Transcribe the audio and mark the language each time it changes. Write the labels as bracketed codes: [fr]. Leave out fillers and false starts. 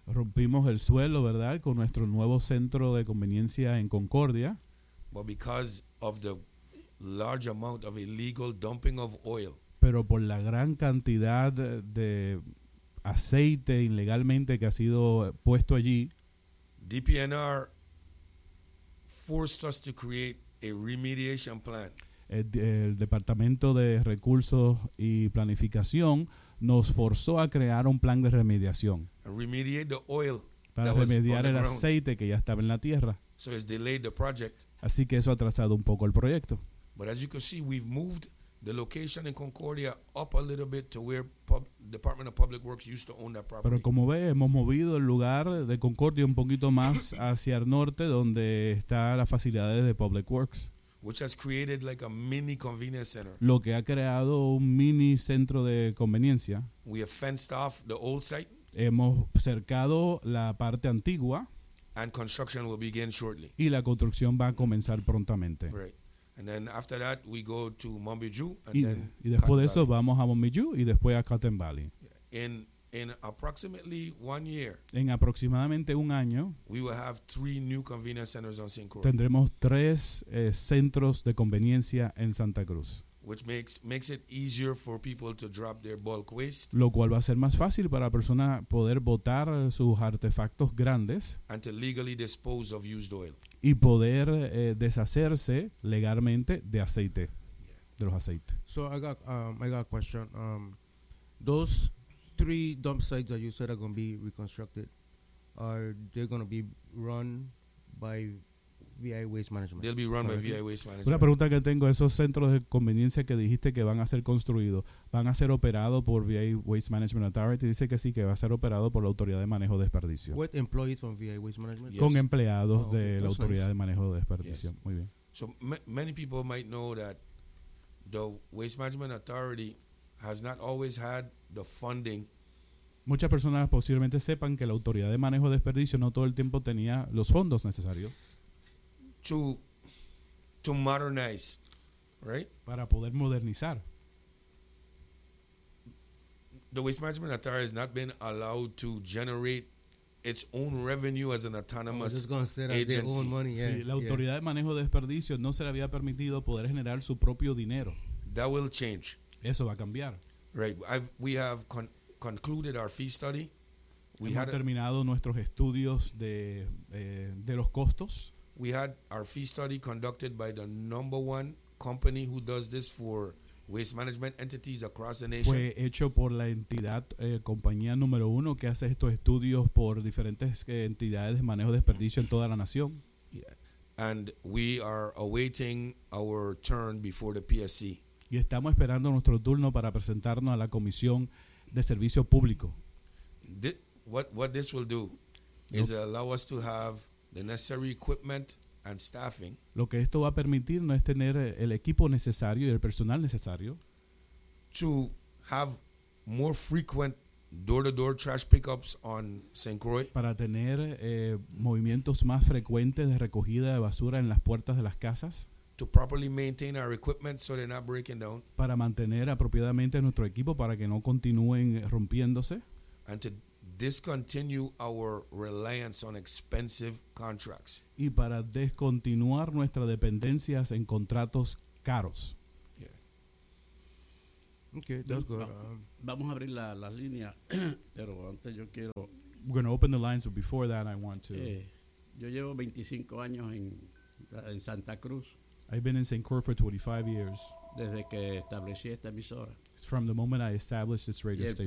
[es] Rompimos el suelo, ¿verdad?, con nuestro nuevo centro de conveniencia en Concordia. [en] But because of the large amount of illegal dumping of oil. [es] Pero por la gran cantidad de aceite ilegalmente que ha sido puesto allí. [en] DPNR forced us to create a remediation plan. [es] El Departamento de Recursos y Planificación nos forzó a crear un plan de remediación. [en] Remediate the oil [es] para remediar el aceite que ya estaba en la tierra. [en] So it's delayed the project. [es] Así que eso ha atrasado un poco el proyecto. [en] But as you can see, we've moved the location in Concordia up a little bit to where Department of Public Works used to own that property. [es] Pero como ve, hemos movido el lugar de Concordia un poquito más hacia el norte, donde está las facilidades de Public Works. [en] Which has created like a mini convenience center. [es] Lo que ha creado un mini centro de conveniencia. [en] We have fenced off the old site. [es] Hemos cercado la parte antigua. [en] And construction will begin shortly. [es] Y la construcción va a comenzar prontamente. [en] Right. And then after that, we go to Mombiju. [es] Y después de eso, vamos a Mombiju y después a Cotton Valley. [en] In approximately 1 year. [es] En aproximadamente un año. [en] We will have 3 new convenience centers on St. Croix. [es] Tendremos 3 centros de conveniencia en Santa Cruz. [en] Which makes it easier for people to drop their bulk waste. [es] Lo cual va a ser más fácil para la persona poder botar sus artefactos grandes. [en] And to legally dispose of used oil. [es] Y poder deshacerse legalmente de aceite, yeah. De los aceites. [en] So I got a question. Those 3 dump sites that you said are going to be reconstructed, are they going to be run by VI Waste Management? They'll be run by VI Waste Management. [es] Una pregunta que tengo, esos centros de conveniencia que dijiste que van a ser construidos, ¿van a ser operados por VI Waste Management Authority? Dice que sí, que va a ser operado por la Autoridad de Manejo de Desperdicio. [en] With employees from VI Waste Management? Yes. [es] Con empleados de [en] That's [es] la Autoridad [en] nice. [es] De Manejo de Desperdicio. [en] Yes. [es] Muy bien. [en] So many people might know that the Waste Management Authority has not always had the funding. [es] Muchas personas posiblemente sepan que la Autoridad de Manejo de Desperdicio no todo el tiempo tenía los fondos necesarios. [en] To modernize, right? [es] Para poder modernizar. [en] The Waste Management Authority has not been allowed to generate its own revenue as an autonomous agency. Own money, yeah. [es] Sí, la Autoridad [en] yeah. [es] de Manejo de Desperdicios no se le había permitido poder generar su propio dinero. [en] That will change. [es] Eso va a cambiar. [en] Right. We have concluded our fee study. [es] Hemos terminado nuestros estudios de los costos. [en] We had our fee study conducted by the number one company who does this for waste management entities across the nation. [es] Fue hecho por la entidad, compañía número uno, que hace estos estudios por diferentes entidades de manejo de desperdicio en toda la nación. [en] Yeah. And we are awaiting our turn before the PSC. [es] Y estamos esperando nuestro turno para presentarnos a la Comisión de Servicio Público. [en] What this will do is allow us to have the necessary equipment and staffing. [es] Lo que esto va a permitir no es tener el equipo necesario y el personal necesario. [en] To have more frequent door-to-door trash pickups on St. Croix. [es] Para tener movimientos más frecuentes de recogida de basura en las puertas de las casas. [en] To properly maintain our equipment so they're not breaking down. [es] Para mantener apropiadamente nuestro equipo para que no continúen rompiéndose. [en] And to discontinue our reliance on expensive contracts. [es] Y para descontinuar nuestras dependencias en contratos caros. [en] Yeah. Okay, that's good. [es] Vamos a abrir la línea, pero antes yo quiero. [en] We're going to open the lines, but before that, I want to. [es] Yo llevo 25 años en Santa Cruz. [en] I've been in St. Croix for 25 years. [es] Desde que establecí esta emisora. [en] From the moment I established this radio station.